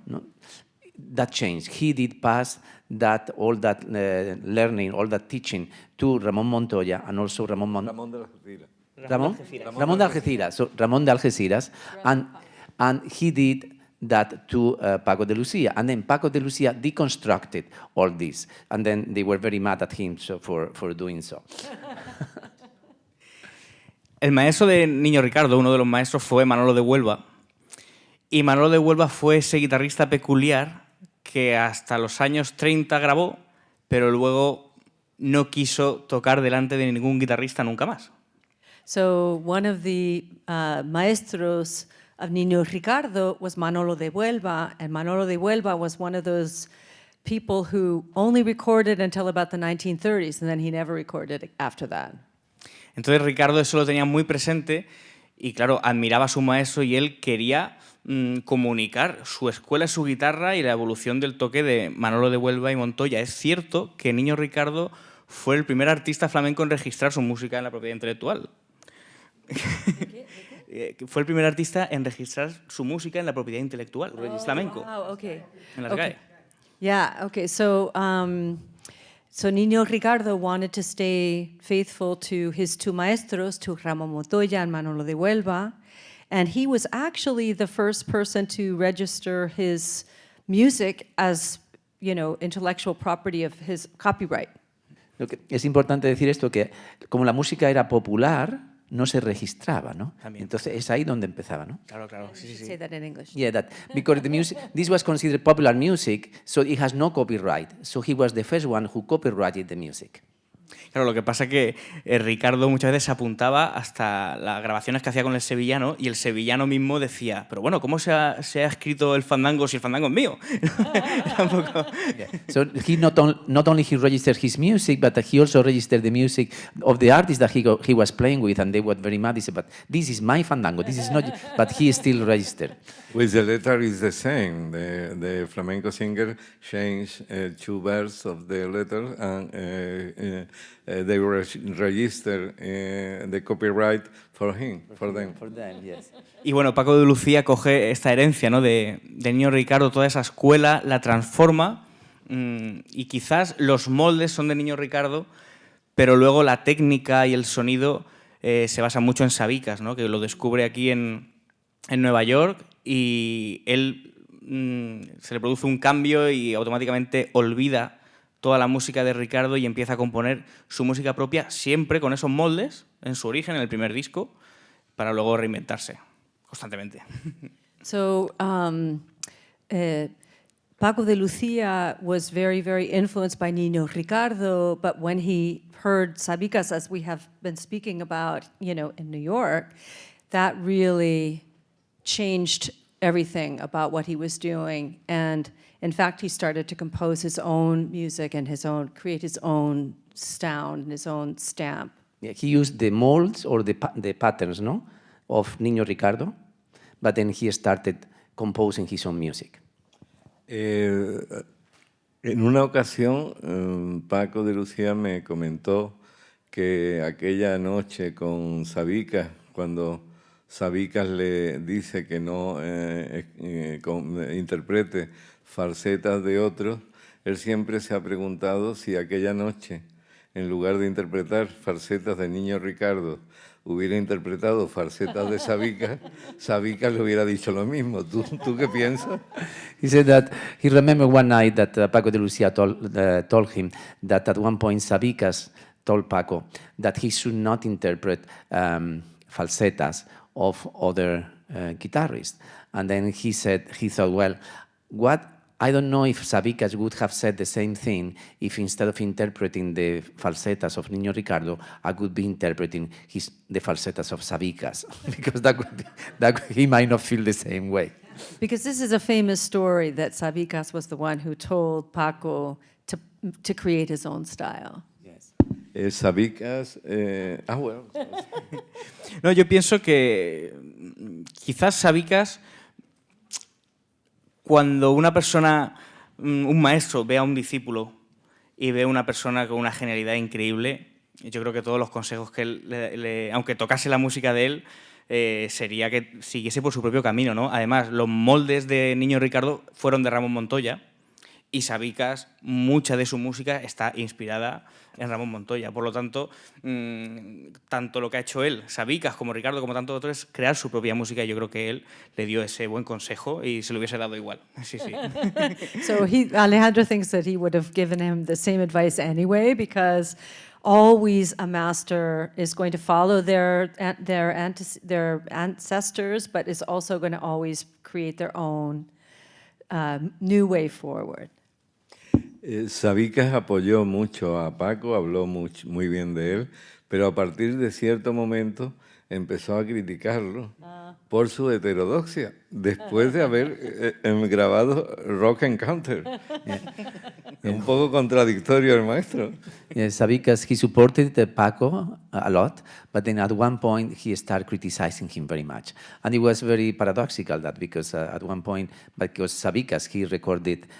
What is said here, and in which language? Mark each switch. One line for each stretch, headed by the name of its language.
English: No, that changed. He did pass all that learning, all that teaching to Ramón Montoya and also Ramón de Algeciras. Ramón de Algeciras. So Ramón de Algeciras, and he did that to Paco de Lucía, and then Paco de Lucía deconstructed all this, and then they were very mad at him for doing so.
Spanish: El maestro de Niño Ricardo, uno de los maestros, fue Manolo de Huelva, y Manolo de Huelva fue ese guitarrista peculiar que hasta los años 30 grabó, pero luego no quiso tocar delante de ningún guitarrista nunca más.
English: So one of the maestros of Niño Ricardo was Manolo de Huelva, and Manolo de Huelva was one of those people who only recorded until about the 1930s, and then he never recorded after that.
Spanish: Entonces Ricardo eso lo tenía muy presente y claro, admiraba a su maestro y él quería comunicar su escuela, su guitarra y la evolución del toque de Manolo de Huelva y Montoya. Es cierto que Niño Ricardo fue el primer artista flamenco en registrar su música en la propiedad intelectual. Fue el primer artista en registrar su música en la propiedad intelectual, flamenco,
English: Okay.
Spanish: en las GAE.
English: Yeah, okay. So, so Niño Ricardo wanted to stay faithful to his two maestros, to Ramón Montoya and Manolo de Huelva, and he was actually the first person to register his music as, intellectual property of his copyright.
Spanish: Es importante decir esto, que como la música era popular, no se registraba, ¿no? También. Entonces es ahí donde empezaba, ¿no? Claro, sí.
English: Say that in English. Yeah, that because the music, this was considered popular music, so it has no copyright. So he was the first one who copyrighted the music.
Spanish: Claro, lo que pasa es que Ricardo muchas veces se apuntaba hasta las grabaciones que hacía con el sevillano y el sevillano mismo decía, pero bueno, ¿cómo se ha escrito el fandango si el fandango es mío? Tampoco...
English: So he not only he registered his music, but he also registered the music of the artist that he was playing with, and they were very mad. He said, but this is my fandango, this is not, but he still registered. With the letter is the same. The flamenco singer changed 2 verses of the letter and they register the copyright for him, for them. For them, yes.
Spanish: Y bueno, Paco de Lucía coge esta herencia, ¿no? de Niño Ricardo, toda esa escuela, la transforma y quizás los moldes son de Niño Ricardo, pero luego la técnica y el sonido se basa mucho en Sabicas, ¿no? Que lo descubre aquí en Nueva York y él se le produce un cambio y automáticamente olvida toda la música de Ricardo y empieza a componer su música propia siempre con esos moldes en su origen, en el primer disco, para luego reinventarse constantemente.
English: So, Paco de Lucía was very, very influenced by Niño Ricardo, but when he heard Sabicas, as we have been speaking about, you know, in New York, that really changed everything about what he was doing. And in fact, he started to compose his own music and create his own sound and his own stamp. Yeah, he used the molds or the patterns, no, of Niño Ricardo, but then he started composing his own music.
Spanish: En una ocasión, Paco de Lucía me comentó que aquella noche con Sabicas, cuando Sabicas le dice que no interprete falsetas de otros, él siempre se ha preguntado si aquella noche, en lugar de interpretar falsetas de Niño Ricardo, hubiera interpretado falsetas de Sabicas, Sabicas le hubiera dicho lo mismo. ¿Tú qué piensas?
English: He said that he remembered one night that Paco de Lucía told him that at one point Sabicas told Paco that he should not interpret falsetas of other guitarists. And then he thought, well, I don't know if Sabicas would have said the same thing if instead of interpreting the falsetas of Niño Ricardo, I would be interpreting the falsetas of Sabicas, because he might not feel the same way. Because this is a famous story that Sabicas was the one who told Paco to create his own style.
Spanish: Sabicas, bueno. No, yo pienso que quizás Sabicas, cuando una persona, un maestro, ve a un discípulo y ve a una persona con una genialidad increíble, yo creo que todos los consejos que él, aunque tocase la música de él, sería que siguiese por su propio camino, ¿no? Además, los moldes de Niño Ricardo fueron de Ramón Montoya y Sabicas, mucha de su música está inspirada en Ramón Montoya. Por lo tanto, tanto lo que ha hecho él, Sabicas, como Ricardo, como tantos otros, es crear su propia música. Y yo creo que él le dio ese buen consejo y se lo hubiese dado igual. Sí, sí.
English: So Alejandro thinks that he would have given him the same advice anyway, because always a master is going to follow their ancestors, but is also going to always create their own new way forward.
Spanish: Sabicas apoyó mucho a Paco, habló muy bien de él, pero a partir de cierto momento empezó a criticarlo por su heterodoxia, después de haber grabado Rock Encounter. Un poco contradictorio el maestro.
English: Yes, Sabicas, he supported Paco a lot, but then at one point he started criticizing him very much. And it was very paradoxical that because at one point, because Sabicas, he recorded